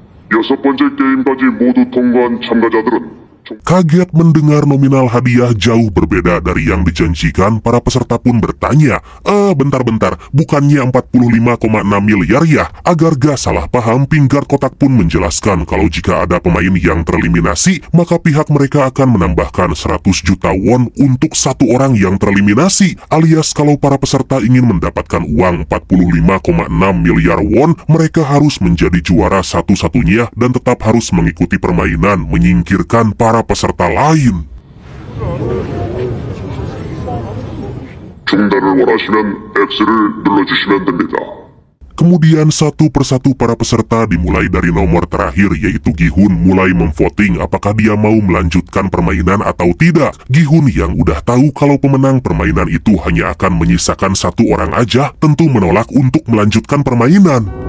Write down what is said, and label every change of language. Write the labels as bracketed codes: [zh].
[ko] 6번째 게임까지 모두 통과한 참가자들은 [id] Kaget mendengar nominal hadiah jauh berbeda dari yang dijanjikan, para peserta pun bertanya, bentar-bentar, bukannya 45,6 miliar ya? Agar gak salah paham, Pink Guard kotak pun menjelaskan kalau jika ada pemain yang tereliminasi, maka pihak mereka akan menambahkan 100 juta won untuk satu orang yang tereliminasi, alias kalau para peserta ingin mendapatkan uang 45,6 miliar won, mereka harus menjadi juara satu-satunya dan tetap harus mengikuti permainan, menyingkirkan para peserta lain. [ko] 중단을 원하시면 X를 눌러주시면 됩니다. [id] Kemudian satu persatu para peserta dimulai dari nomor terakhir, yaitu Gi-hun mulai memvoting apakah dia mau melanjutkan permainan atau tidak. Gi-hun yang udah tahu kalau pemenang permainan itu hanya akan menyisakan satu orang aja, tentu menolak untuk melanjutkan permainan.